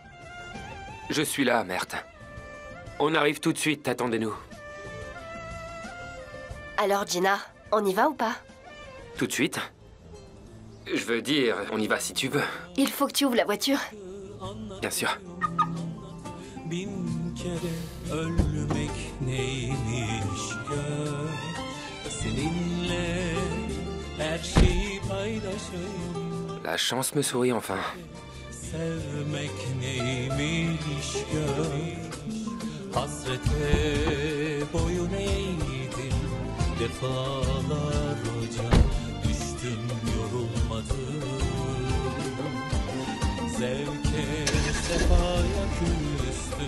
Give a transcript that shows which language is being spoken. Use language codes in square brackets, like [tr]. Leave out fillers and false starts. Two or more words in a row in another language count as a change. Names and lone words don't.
[fr] Je suis là, Mert. On arrive tout de suite, attendez-nous. Alors, Gina, on y va ou pas? Tout de suite? Je veux dire, on y va si tu veux. Il faut que tu ouvres la voiture. Bien sûr. [tr] Bin kere ölmek neymiş gör. Seninle her şeyi paylaşayım. [fr] La chance me sourit enfin. [tr] Sevmek neymiş gör. Hasrete boyun eğdim. Defalarca düştüm yorulmadım. Zevke sefaya küstüm.